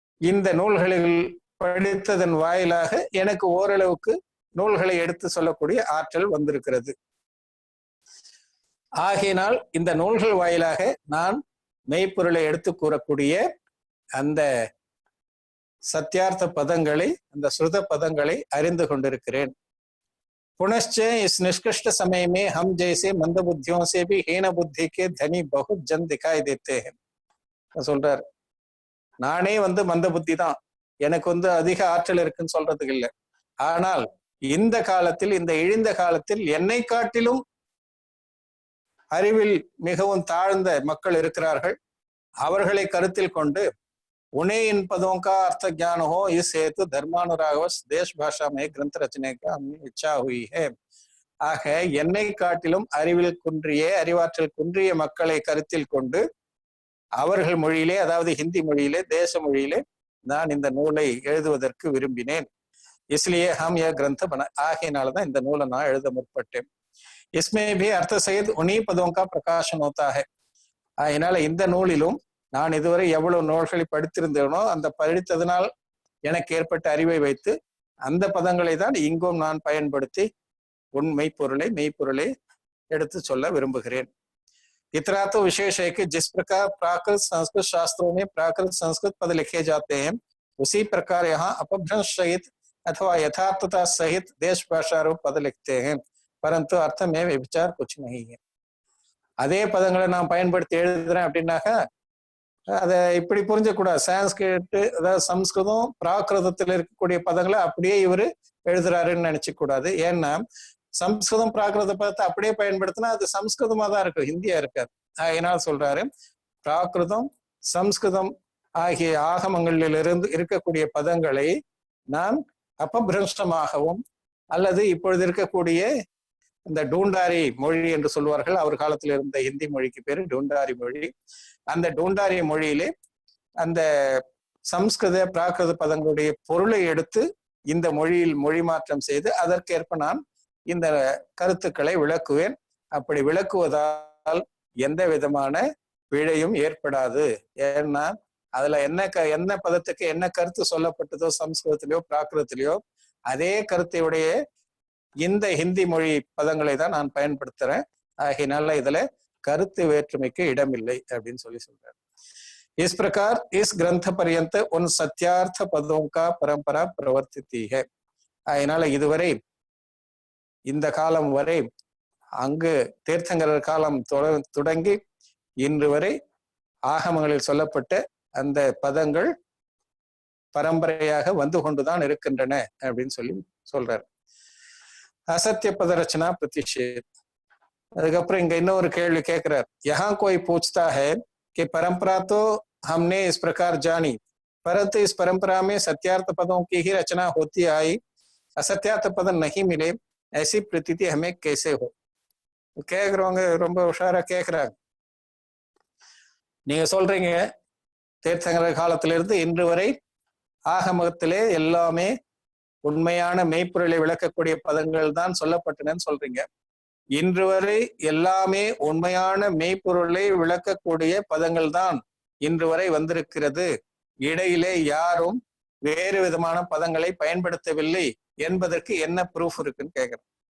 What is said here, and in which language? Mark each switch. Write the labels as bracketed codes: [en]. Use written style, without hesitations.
[ta] இந்த நூல்களில் படித்ததன் வாயிலாக எனக்கு ஓரளவுக்கு நூல்களை எடுத்து சொல்லக்கூடிய ஆற்றல் வந்திருக்கிறது. ஆகையினால் இந்த நூல்கள் வாயிலாக நான் மெய்ப்பொருளை எடுத்து கூறக்கூடிய அந்த சத்தியார்த்த பதங்களை, அந்த ஸ்ருத பதங்களை அறிந்து கொண்டிருக்கிறேன். [hi] पुनश्च इस निष्कृष्ट समय में हम जैसे मंद बुद्धियों से भी हीन बुद्धि के धनी बहुत जन दिखाई देते हैं. [ta] சொல்றார், நானே மந்த புத்தி தான், எனக்கு அதிக ஆற்றல் இருக்குன்னு சொல்றதுக்கு இல்லை. ஆனால் இந்த காலத்தில், இந்த இழிந்த காலத்தில் என்னை காட்டிலும் அறிவில் மிகவும் தாழ்ந்த மக்கள் இருக்கிறார்கள். அவர்களை கருத்தில் கொண்டு [hi] उन्हें इन पदों का अर्थ ज्ञान हो, इस हेतु धर्मानुराग देश भाषा में ग्रंथ रचने का हमें इच्छा हुई है. [ta] ஆக என்னை காட்டிலும் அறிவில் குன்றிய, அறிவாற்றல் குன்றிய மக்களை கருத்தில் கொண்டு அவர்கள் மொழியிலே, அதாவது ஹிந்தி மொழியிலே, தேச மொழியிலே நான் இந்த நூலை எழுதுவதற்கு விரும்பினேன். [hi] इसलिए हम यह ग्रंथ बना. [ta] ஆகையினாலதான் இந்த நூலை நான் எழுத முற்பட்டேன். [hi] इसमें भी अर्थ सहित उन्हीं पदों का प्रकाशन होता है. [ta] அதனால இந்த நூலிலும் நான் இதுவரை எவ்வளவு நூல்களை படித்திருந்தேனோ அந்த படித்ததனால் எனக்கு ஏற்பட்ட அறிவை வைத்து அந்த பதங்களை தான் இங்கும் நான் பயன்படுத்தி மெய்ப்பொருளை எடுத்து சொல்ல விரும்புகிறேன். [hi] इतना तो विशेष है कि जिस प्रकार प्राकृत संस्कृत शास्त्रों में प्राकृत संस्कृत पद लिखे जाते हैं, उसी प्रकार यहाँ अपभ्रंश सहित अथवा यथार्थता सहित देश भाषा रूप पद लिखते हैं, परंतु अर्थ में विचार कुछ नहीं है. [ta] அதே பதங்களை நான் பயன்படுத்தி எழுதுறேன் அப்படின்னாக்கா அதை இப்படி புரிஞ்சக்கூடாது. சான்ஸ்கிரிட் அதாவது சம்ஸ்கிருதம் பிராகிருதத்தில் இருக்கக்கூடிய பதங்களை அப்படியே இவரு எழுதுறாருன்னு நினைச்ச கூடாது. ஏன்னா சம்ஸ்கிருதம் பிராகிருத பதத்தை அப்படியே பயன்படுத்தினா அது சம்ஸ்கிருதமா தான் இருக்கும், ஹிந்தியா இருக்காது. அதனால சொல்றாரு பிராகிருதம் சம்ஸ்கிருதம் ஆகிய ஆகமங்களிலிருந்து இருக்கக்கூடிய பதங்களை நான் அபபிரஷ்டமாகவும் அல்லது இப்பொழுது இருக்கக்கூடிய இந்த டூண்டாரி மொழி என்று சொல்வார்கள், அவர் காலத்தில் இருந்த ஹிந்தி மொழிக்கு பேரு டூண்டாரி மொழி. அந்த டூண்டாரி மொழியிலே அந்த சம்ஸ்கிருத பிராகிருத பதங்களுடைய பொருளை எடுத்து இந்த மொழியில் மொழி மாற்றம் செய்து அதற்கேற்ப நான் இந்த கருத்துக்களை விளக்குவேன். அப்படி விளக்குவதால் எந்த விதமான பிழையும் ஏற்படாது. ஏன்னா அதுல என்ன பதத்துக்கு என்ன கருத்து சொல்லப்பட்டதோ சம்ஸ்கிருதத்திலேயோ பிராகிருதத்திலேயோ அதே கருத்தையுடைய இந்த ஹிந்தி மொழி பதங்களை தான் நான் பயன்படுத்துறேன். ஆகையினால இதுல கருத்து வேற்றுமைக்கு இடமில்லை அப்படின்னு சொல்றாரு. [hi] इस प्रकार इस ग्रंथ पर्यंत उन सत्यार्थ पदों का परंपरा प्रवर्तिती है. [ta] அதனால இதுவரை இந்த காலம் வரை அங்கு தீர்த்தங்கரர் காலம் தொடங்கி இன்று வரை ஆகமங்களில் சொல்லப்பட்ட அந்த பதங்கள் பரம்பரையாக வந்து கொண்டுதான் இருக்கின்றன அப்படின்னு சொல்றாரு. [hi] असत्य पद रचना प्रतिषेध. [ta] அதுக்கப்புறம் இங்க இன்னொரு கேள்வி கேட்கிறார். [hi] यहाँ कोई पूछता है कि परंपरा तो हमने इस प्रकार जानी, परंतु इस परंपरा में सत्यार्थ पदों की ही रचना होती आई, असत्यार्थ पद नहीं मिले, ऐसी प्रतीति हमें कैसे हो? [ta] கேக்குறவங்க ரொம்ப உஷாரா கேக்குறாங்க. நீங்க சொல்றீங்க தீர்த்தங்கர காலத்திலிருந்து இன்று வரை ஆகமத்திலே எல்லாமே உண்மையான மெய்ப்பொருளை விளக்கக்கூடிய பதங்கள் தான் சொல்லப்பட்டனன்னு சொல்றீங்க. இன்று வரை எல்லாமே உண்மையான மெய்ப்பொருளை விளக்கக்கூடிய பதங்கள் தான் இன்று வரை வந்திருக்கிறது, இடையிலே யாரும் வேறு விதமான பதங்களை பயன்படுத்தவில்லை என்பதற்கு என்ன ப்ரூஃப் இருக்குன்னு கேட்கிறேன்.